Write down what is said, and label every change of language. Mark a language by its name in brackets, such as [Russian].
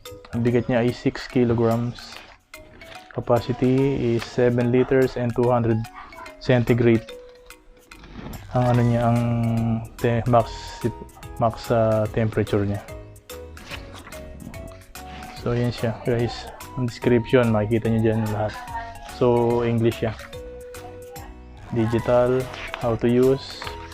[Filipino] Ang bigat niya ay 6 kilograms. [English] Capacity is 7 liters and 200 centigrade. [Filipino] Ang ano niya, ang max temperature niya. So yan siya guys. Ang description, makikita niyo dyan lahat. So English siya. [English] Digital, how to use.